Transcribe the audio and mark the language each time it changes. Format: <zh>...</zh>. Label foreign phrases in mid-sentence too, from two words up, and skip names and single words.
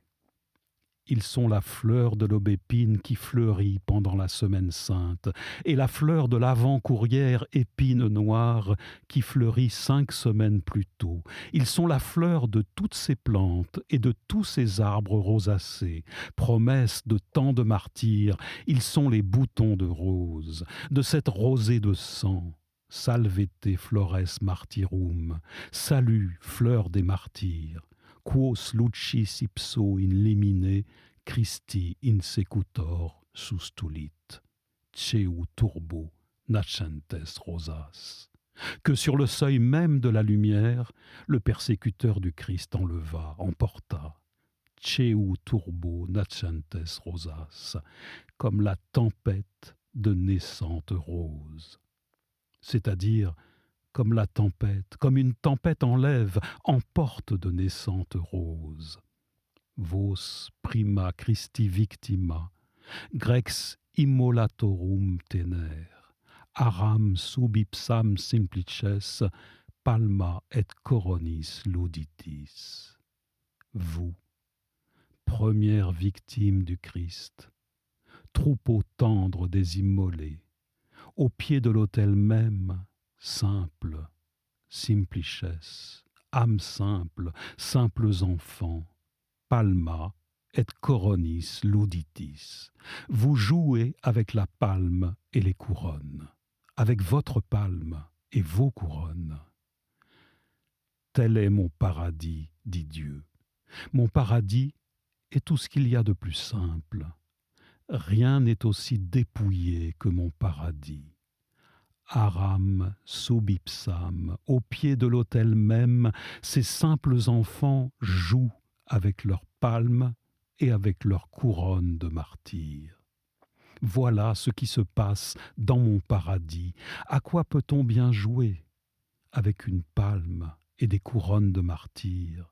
<fr>Ils sont la fleur de l'aubépine qui fleurit pendant la semaine sainte, et la fleur de l'avant-courrière épine noire qui fleurit 5 semaines plus tôt. Ils sont la fleur de toutes ces plantes et de tous ces arbres rosacés, promesse de tant de martyrs. Ils sont les boutons de rose, de cette rosée de sang.</fr> <la>Salvete flores martyrum,</la> <fr>salut, fleur des martyrs.</fr> <la>Quos lucis ipso in limine Christi insecutor sustulit, ceu turbo nascentes rosas.</la> <fr>Que sur le seuil même de la lumière, le persécuteur du Christ enleva, emporta,</fr> <la>ceu turbo nascentes rosas,</la> <fr>comme la tempête de naissantes roses. C'est-à-dire comme la tempête, comme une tempête enlève, emporte de naissantes roses.</fr> <la>Vos prima Christi victima, grex immolatorum tener, aram sub ipsam simplices, palma et coronis luditis.</la> <fr>Vous, première victime du Christ, troupeau tendre des immolés, au pied de l'autel même, simple, simplices, âmes simples, simples enfants,</fr> <la>palma et coronis luditis.</la> <fr>Vous jouez avec la palme et les couronnes, avec votre palme et vos couronnes. Tel est mon paradis, dit Dieu. Mon paradis est tout ce qu'il y a de plus simple. Rien n'est aussi dépouillé que mon paradis.</fr> <la>Aram sub ipsam,</la> <fr>au pied de l'autel même, ces simples enfants jouent avec leurs palmes et avec leurs couronnes de martyrs. Voilà ce qui se passe dans mon paradis. À quoi peut-on bien jouer avec une palme et des couronnes de martyrs?</fr>